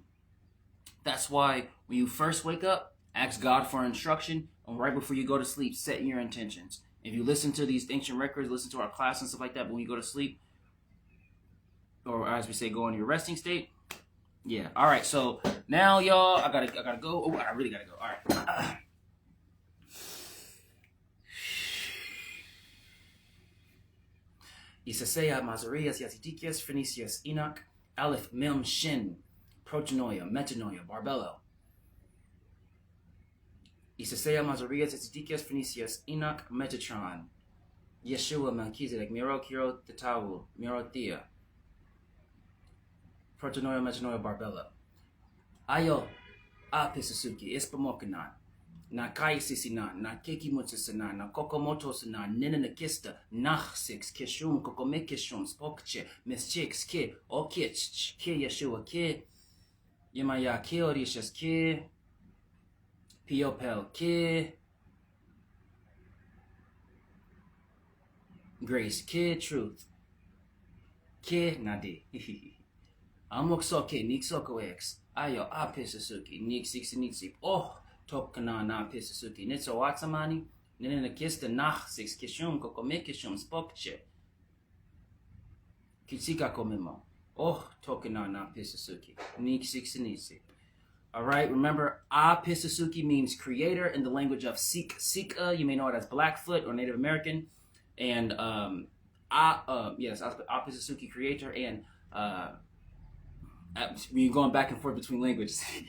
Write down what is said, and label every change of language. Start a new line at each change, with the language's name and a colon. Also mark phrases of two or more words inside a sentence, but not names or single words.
English: That's why when you first wake up, ask God for instruction, and right before you go to sleep, set your intentions. If you listen to these ancient records, listen to our class and stuff like that, but when you go to sleep, or as we say, go into your resting state. Yeah. All right. So now, y'all, I gotta go. Oh, I really gotta go. All right. IESESSEYA, MAZAREUS, YAZEDEKEUS, PHORNESEUS, ENOCH, ALEPH, MEM, SHIN, PROTONOIA, METANOIA, BARBELO. IESESSEYA, MAZAREUS, YAZEDEKEUS, PHORNESEUS, ENOCH, Metatron, Yeshua, MELCHIZEDEK, MIROCHEIROTHETOU, MIROCHEIROTHETOU, PROTONOIA, METANOIA, BARBELO.
Siksiká: Ayo, Pisasuki, Ispamokanan. Na kaisisina, na kekimutsusana, na kokomotosana, ninanakista, nachsix, kishum, kokomekishum, spokche, mischix, ki, okich, ki Yeshua, ki, Yemaya, ki orishas, ki, Piopel, ki, Grace, ki, Truth, ki, Nadi, Amoksoke, Nixokoex, Ayo, Pisasuki, Nixixinitsip, oh, Tokana na Pisasuki, Nitso Watsamani, Ninakista Nachsix, Kishum, Kokomekishum, Spokche, Kitsika Komimo, oh, Tokana na Pisasuki, Nixixinisi.
English: All right, remember, Pisasuki means creator in the language of Sika. You may know it as Blackfoot or Native American. And, yes, Pisasuki creator. And, we're going back and forth between languages.